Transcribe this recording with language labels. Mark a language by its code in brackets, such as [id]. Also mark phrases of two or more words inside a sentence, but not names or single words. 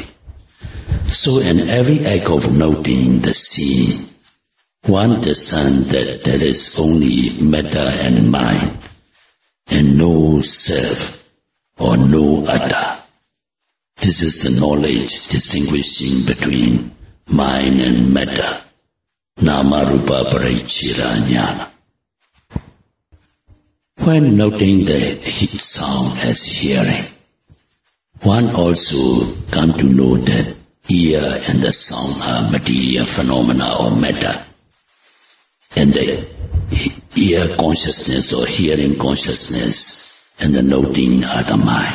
[en] So in every act of noting the scene, one discerns that there is only matter and mind, and no self or no atta. This is the knowledge distinguishing between mind and matter, [pi] nama rupa paricchira jnana. [en] When noting the sound as hearing, one also comes to know that ear and the sound are material phenomena or matter, and the ear consciousness or hearing consciousness and the noting are the mind.